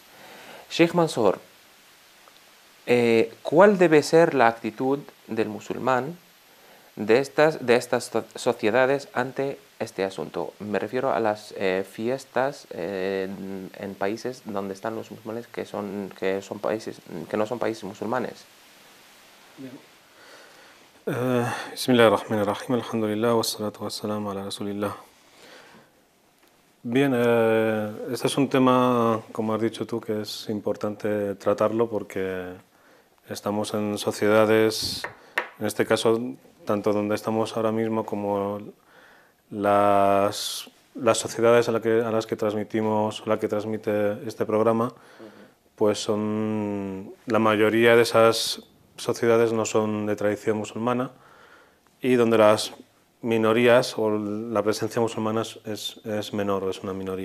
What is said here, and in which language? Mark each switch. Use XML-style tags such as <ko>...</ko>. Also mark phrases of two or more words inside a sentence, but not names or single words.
<es>Sheikh Mansur, ¿cuál debe ser la actitud del musulmán de estas sociedades ante este asunto? Me refiero a las fiestas en países donde están los musulmanes que no son países musulmanes.</es> <ar>بسم الله الرحمن الرحيم، الحمد لله، والصلاة والسلام على رسول الله.</ar> <es>Bien, este es un tema, como has dicho tú, que es importante tratarlo porque estamos en sociedades, en este caso, tanto donde estamos ahora mismo como las sociedades a las que transmitimos, la que transmite este programa, pues son, la mayoría de esas sociedades no son de tradición musulmana y donde las minorías o la presencia musulmana es menor, es una minoría.</es>